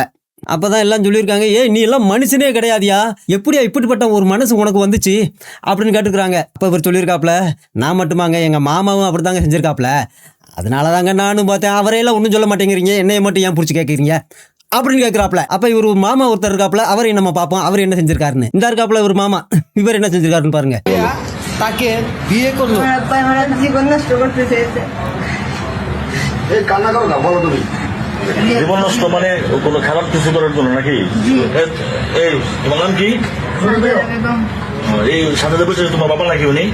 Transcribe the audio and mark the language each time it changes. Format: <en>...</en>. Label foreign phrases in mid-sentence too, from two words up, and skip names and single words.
<ta>அப்போ தான் எல்லாம் சொல்லியிருக்காங்க, நீ எல்லாம் மனுஷனே கிடையாதியா, எப்படியா இப்படிப்பட்ட ஒரு மனசு உனக்கு வந்துச்சு அப்படின்னு கேட்டுக்கிறாங்க. அப்போ இவர் சொல்லியிருக்காப்புல, நான் மட்டுமாங்க, எங்கள் மாமாவும் அப்படி தாங்க செஞ்சுருக்காப்புல, அதனால தாங்க நானும் பார்த்தேன், அவரையெல்லாம் ஒன்றும் சொல்ல மாட்டேங்கிறீங்க, என்னையை மட்டும் ஏன் பிடிச்சி கேட்குறீங்க அப்படின்னு கேட்குறாப்புல. அப்போ இவர் ஒரு மாமா ஒருத்தர் இருக்காப்புல, அவரை நம்ம பார்ப்போம் அவர் என்ன செஞ்சிருக்காருன்னு. இந்த இருக்காப்புல ஒரு மாமா, இவர் என்ன செஞ்சிருக்காருன்னு பாருங்க.</ta> <bn>তাকে বিয়ে করলো, জীবন নষ্ট করতে চেয়েছে। কান্না করো না, বলো তুমি। জীবন নষ্ট মানে কোনো খারাপ কিছু করার জন্য নাকি? এই তোমার নাম কি? এই সাথে বলছে তোমার বাবা নাকি উনি?</bn>